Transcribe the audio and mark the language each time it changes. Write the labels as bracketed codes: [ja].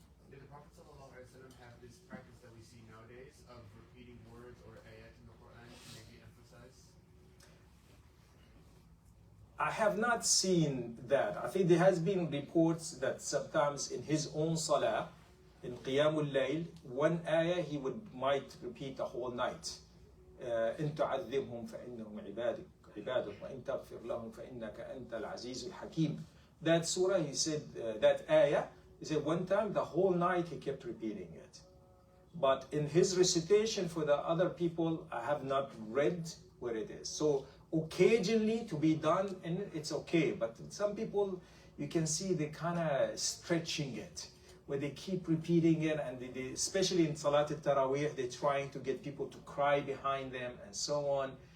[en] did the Prophet ﷺ have this practice that we see nowadays of repeating words or ayat in the Quran to maybe emphasize? I have not seen that. I think there has been reports that sometimes in his own salah, in Qiyamul Layl, one ayah he might repeat the whole night. [ar] إن تعذبهم فإنهم عبادك وإن تغفر لهم فإنك أنت العزيز الحكيم. [en] That surah he said, that ayah, he said one time the whole night he kept repeating it. But in his recitation for the other people, I have not read where it is. So occasionally to be done, and it's okay. But some people, you can see they kind of stretching it, where they keep repeating it, and they especially in Salat al-Taraweeh, they're trying to get people to cry behind them and so on.